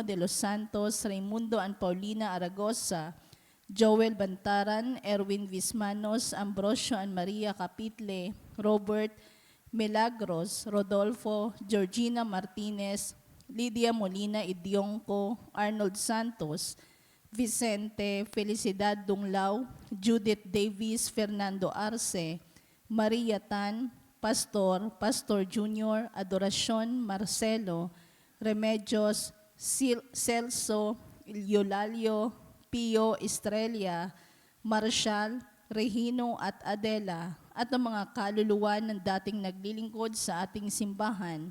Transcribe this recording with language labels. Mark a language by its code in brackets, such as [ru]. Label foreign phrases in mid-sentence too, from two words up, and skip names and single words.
[tl] de los Santos, Raimundo and Paulina Aragosa, Joel Bantaran, Erwin Vismanos, Ambrosio and Maria Capitle, Robert Milagros, Rodolfo, Georgina Martinez, Lydia Molina Idionco, Arnold Santos, Vicente, Felicidad Dunglao, Judith Davis, Fernando Arce, Maria Tan, Pastor, Pastor Junior, Adoracion Marcelo, Remedios, Celso, Yolalio, Pio Estrella, Marshall, Regino at Adela, at ang mga kaluluwa ng dating naglilingkod sa ating simbahan.